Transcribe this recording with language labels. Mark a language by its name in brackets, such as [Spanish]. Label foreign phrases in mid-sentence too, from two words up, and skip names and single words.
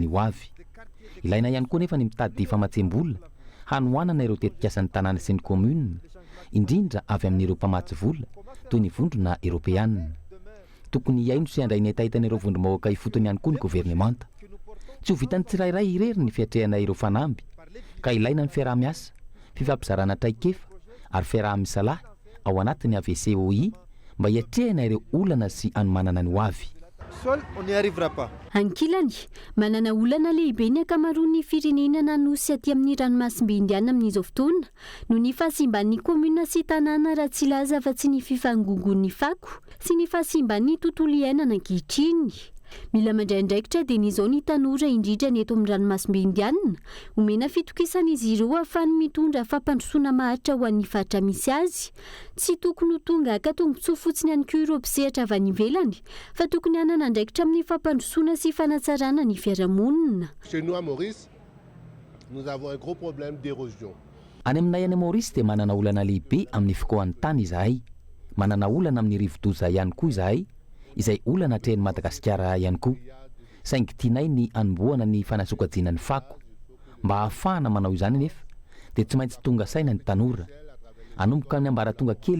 [Malagasy] ho avy ilaina ihany koa nefa ny mitady famatsembola hanoanana ireo tetikasan'ny tanàna sy ny commune indrindra avy amin'ireo mpamatsy vola toy ny vondrona Europeanina tokony iaino sy andray ny etahitan'ireo vondrom-bahoaka ifotony ihany koa ny gouvernemanta tsy ho vitany tsirairay irery ny fiatrehana ireo fanamby ka ilaina ny fiaraha-miasa fifampizarana traikefa ary fiaraha-misalahy ao anatin'ny AVCOI mba hiatrehana ireo olana sy anomanana ny ho avy [French] seul on n'y arrivera pas [Malagasy] ankilany manana olana lehibe ny akamaroan'ny firenena nanosy aty amin'ny ranomasimbe indiana amin'izao fotoana no ny fahasimban'ny commune sy tanàna raha tsy laza fa tsy ny fifangongon'ny fako sy ny fahasimban'ny tontolo iainana ankehitriny mila mandray andraikitra dia n'izao ny tanora indrindra ny eto amin'ny ranomasimbe indiana omena fitokisan'izy ireo ahafahany mitondra fampandrosoana maharitra ho an'ny faritra misy azy tsy tokony ho tonga akatongontsoa fotsiny ihany koa ireo mpisehatra avy any ivelany fa tokony hanana andraikitra amin'ny fampandrosoana sy fanatsarana ny fiarahamonina [French] Chez nous à Maurice, nous avons un gros problème d'érosion. [Malagasy] Any aminay any Maurice dia manana olana lehibe amin'ny fikohan'ny tany izahay manana olana amin'ny rivo-doza ihany koa izahay izay olana atrehan'ny Madagasikara ihany koa saingy tianay ny anombohana ny fanasokajiana ny fako mba ahafahana manao izany nefa dia tsy maintsy tonga saina ny tanora anomboka amin'ny ambaratonga kely